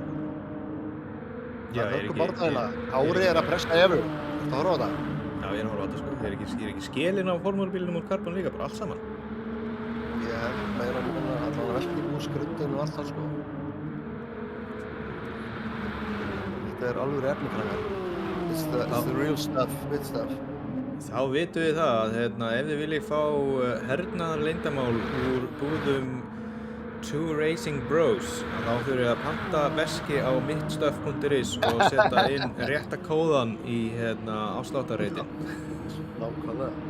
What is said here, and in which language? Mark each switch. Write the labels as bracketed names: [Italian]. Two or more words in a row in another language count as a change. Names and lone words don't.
[Icelandic] Já, Kári er að pressa Evu. Ertu að horfa á þetta? Já, ég er að horfa á þetta sko. Er ekki skilin á formúlubílum úr Carbon líka, bara allt saman? Ég hef meira allavega velkið úr skrundin og allt það sko. Þetta er alveg efnikræðar. [English] It's the real stuff, good stuff. [Icelandic] Þá vitum við það að ef þið viljið fá hernaðarleyndarmál úr búðum Two Racing Bros þá þurfið að panta veski á midstuff.is og setja inn rétta kóðan í afsláttarreitin. Nákvæmlega.